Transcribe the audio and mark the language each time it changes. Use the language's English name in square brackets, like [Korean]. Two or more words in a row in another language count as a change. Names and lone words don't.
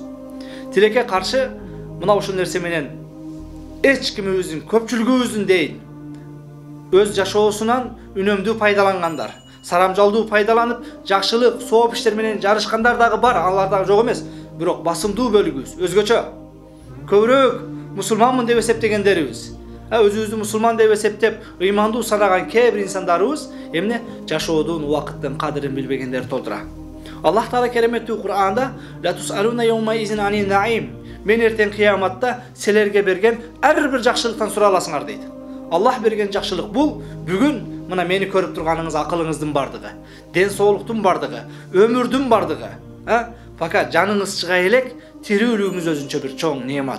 [Kyrgyz] Тилекке каршы мына ушул нерсе менен эч кимибиздин, көпчүлүгүбүздүн дейин өз жашоосунан үнөмдүү пайдалангандар, сарамжалдуу пайдаланып, жакшылык, сооп иштер менен жарышкандар дагы бар, алар дагы жок эмес. Бирок басымдуу бөлүгүбүз өзгөчө. Көбүрөөк мусулманмын деп эсептегендерибиз, өзүбүздү мусулман деп эсептеп, ыймандуу санаган кээ бир инсандарыбыз эмне жашоодун, убакыттын кадырын билбегендер толтура. Аллах Таала кереметтүү Кур'анда [Arabic] «لتسألن يومئذ عن النعيم» [Kyrgyz] мен эртең кыяматта силерге берген ар бир жакшылыктан сураласыңар дейт. Аллах берген жакшылык бул бүгүн мына мени көрүп турганыңыз акылыңыздын бардыгы, ден соолуктун бардыгы, өмүрдүн бардыгы. Факат жаныңыз чыга элек, тирүүлүгүңүз өзүнчө бир чоң неемат.